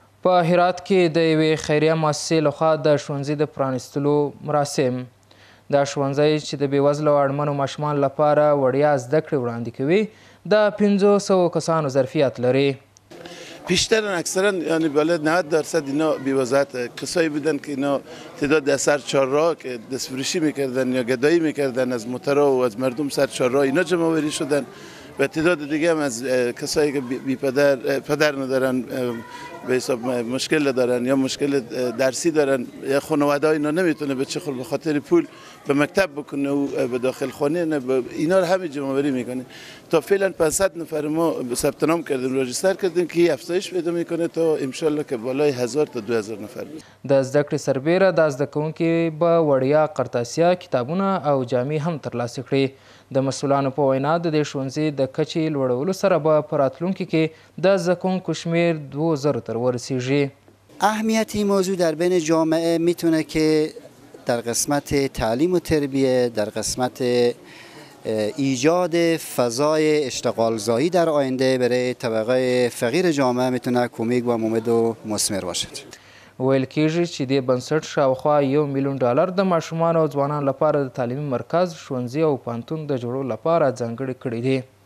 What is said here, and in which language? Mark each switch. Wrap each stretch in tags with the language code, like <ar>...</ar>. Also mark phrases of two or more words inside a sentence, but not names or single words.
<ps>په هرات کې د یوې خیریه مؤسسې لخوا د ښوونځي د پرانیستلو مراسم. دا ښوونځی چې د بېوزلو او اړمنو ماشومانو لپاره وړیا زده کړې وړاندې کوي د 500 کسانو ظرفیت لري.</ps> <fa>بیشترن اکثرا یعنی بالای 90% اینا بی‌وضاحت کسایی بودن که اینا تعداد از سر چهارراه که دستفروشی میکردن یا گدایی میکردن از موترها و از مردم سر چهارراه اینا جمع آوری شدن و تعداد دیگه هم از کسایی که بی پدر ندارن به حساب مشکل دارن یا مشکل درسی دارن یا خانواده اینا نمیتونه بچه خود به خاطر پول به مکتب بکنه و به داخل خانه نه اینا رو همه جمع آوری میکنه. تا فعلا 500 نفر ما ثبت نام کردیم راجستر کردیم که افزایش پیدا میکنه تا</fa> <ar>ان شاء الله</ar> <fa>که بالای 1000 تا 2000 نفر بشه.</fa> <ps>د زده کړې سربیره د زده کوونکي به وړیا قرطاسیه کتابونه او جامې هم ترلاسه کړي. د مسؤلانو په وینا د دې ښوونځي د کچې لوړولو سره به په راتلونکي کې د زده کوونکو شمیر 2000 ته ورسیږي.</ps> <fa>اهمیت این موضوع در بین جامعه میتونه که در قسمت تعلیم و تربیه، در قسمت ایجاد فضای اشتغال زایی در آینده برای طبقه فقیر جامعه میتونه کمک و مفید و مثمر باشد.</fa> <ps>ویل کېږي چې دې بنسټ شاوخوا $1,000,000 د ماشومانو او ځوانانو لپاره د تعلیمي مرکز، ښوونځي او پوهنتون د جوړولو لپاره ځانګړي کړي دي.</ps>